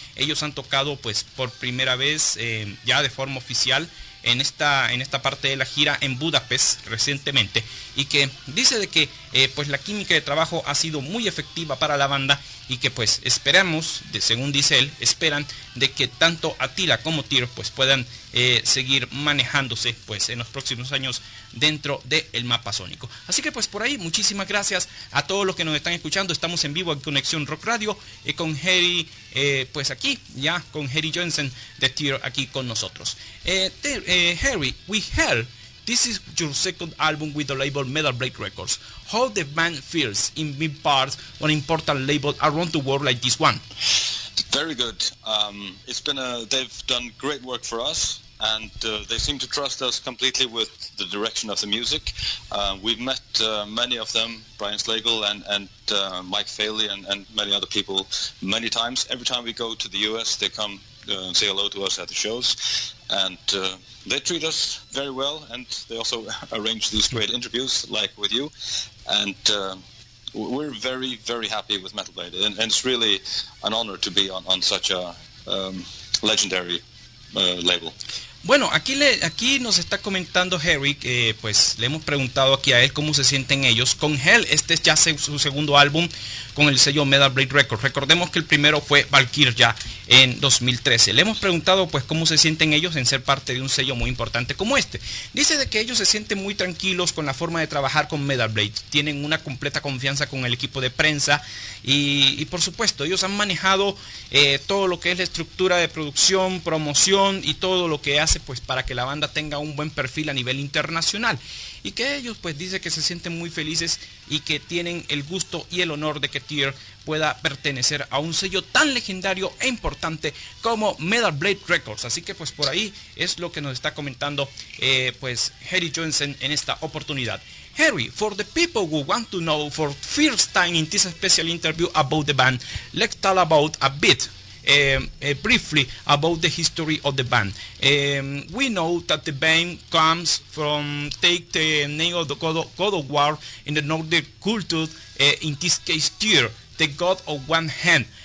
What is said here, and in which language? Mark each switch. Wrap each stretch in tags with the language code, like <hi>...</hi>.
<es>Ellos han tocado pues por primera vez ya de forma oficial en esta parte de la gira en Budapest recientemente, y que dice de que pues la química de trabajo ha sido muy efectiva para la banda, y que pues esperamos, según dice él, esperan de que tanto Attila como TYR pues puedan seguir manejándose pues en los próximos años dentro del mapa sónico. Así que pues por ahí muchísimas gracias a todos los que nos están escuchando. Estamos en vivo en Conexión Rock Radio con Heri, pues aquí ya con Heri Joensen de TYR aquí con nosotros.</es> <en>Heri, we heard this is your second album with the label Metal Break Records. How the band feels in being part of an important label around the world like this one? Very good. They've done great work for us, and they seem to trust us completely with the direction of the music. We've met many of them, Brian Slagle and Mike Faley and many other people many times. Every time we go to the US, they come say hello to us at the shows, and they treat us very well, and they also arrange these great interviews like with you, and we're very, very happy with Metal Blade, and it's really an honor to be on such a legendary label.</en> <es>Bueno, aquí nos está comentando Heri que pues le hemos preguntado aquí a él cómo se sienten ellos con Hell. Este es ya su segundo álbum con el sello Metal Blade Records. Recordemos que el primero fue Valkyria en 2013. Le hemos preguntado pues cómo se sienten ellos en ser parte de un sello muy importante como este. Dice de que ellos se sienten muy tranquilos con la forma de trabajar con Metal Blade. Tienen una completa confianza con el equipo de prensa y por supuesto ellos han manejado todo lo que es la estructura de producción, promoción y todo lo que hace pues para que la banda tenga un buen perfil a nivel internacional, y que ellos pues dice que se sienten muy felices y que tienen el gusto y el honor de que TYR pueda pertenecer a un sello tan legendario e importante como Metal Blade Records. Así que pues por ahí es lo que nos está comentando pues Heri Joensen en esta oportunidad.</es> <en>Heri, for the people who want to know for first time in this special interview about the band, let's talk about a bit briefly about the history of the band. We know that the band comes from, take the name of the God of War in the Nordic culture, in this case TYR, the God of one hand.</en>